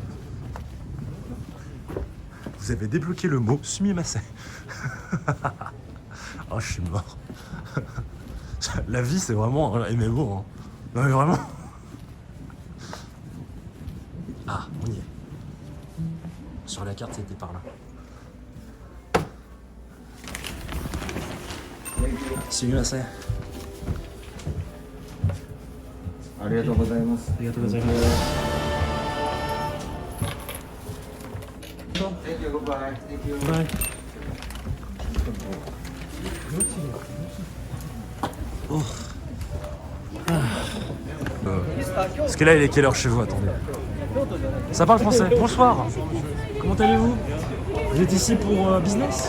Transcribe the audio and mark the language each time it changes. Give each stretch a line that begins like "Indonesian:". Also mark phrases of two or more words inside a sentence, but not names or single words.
French: Vous avez débloqué le mot sumimasen. Oh, je suis mort. La vie, c'est vraiment un MMO. Hein. Non, mais vraiment. Ah, on y est. Sur la carte, c'était par là.
Japanese: Sumimasen. ありがとうございます。ありがとうございます。
English: Thank you, goodbye. Thank you.
French: Ouais. Oh. Ah. Parce que là, il est quelle heure chez vous? Attendez. Ça parle français. Bonsoir. Comment allez-vous? Vous êtes ici pour business?